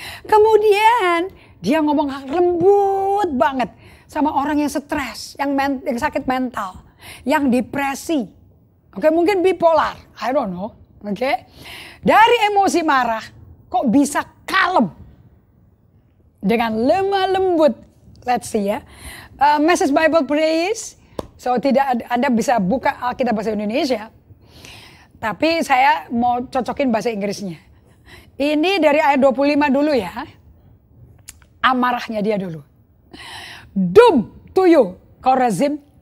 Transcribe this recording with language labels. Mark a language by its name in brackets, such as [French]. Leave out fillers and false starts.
[Indonesian] Kemudian dia ngomong lembut banget sama orang yang stres, yang sakit mental. Yang depresi, oke, mungkin bipolar, [English] I don't know, [Indonesian] oke. Dari emosi marah, kok bisa kalem dengan lemah lembut. [English] Let's see ya, Message Bible Praise. [Indonesian] So tidak Anda bisa buka Alkitab bahasa Indonesia, tapi saya mau cocokin bahasa Inggrisnya. Ini dari ayat 25 dulu ya. amarahnya dia dulu. [English] Doom to you, Chorazin.